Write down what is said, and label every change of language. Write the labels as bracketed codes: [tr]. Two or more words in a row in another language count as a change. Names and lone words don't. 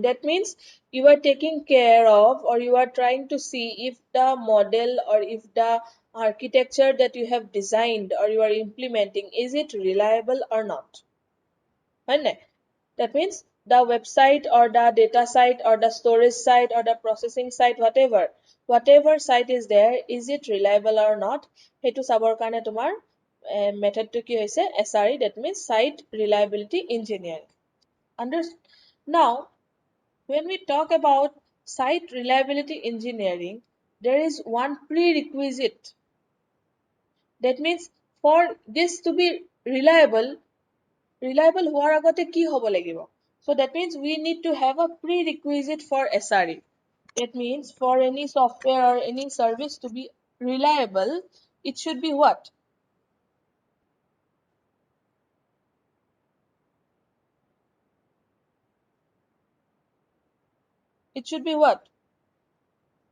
[en] That means you are taking care of, or you are trying to see if the model, or if the architecture that you have designed or you are implementing, is it reliable or not. Right? That means the website, or the data site, or the storage site, or the processing site, whatever site is there, is it reliable or not. [as] সেইটো চাবৰ কাৰণে তোমাৰ মেথডটো কি হৈছে SRE, [en] that means site reliability engineering. Under, now when we talk about site reliability engineering, there is one prerequisite. That means for this to be reliable [as] হোৱাৰ আগতে কি হ'ব লাগিব? [en] So that means we need to have a prerequisite for SRE. It means for any software or any service to be reliable, it should be what? It should be what?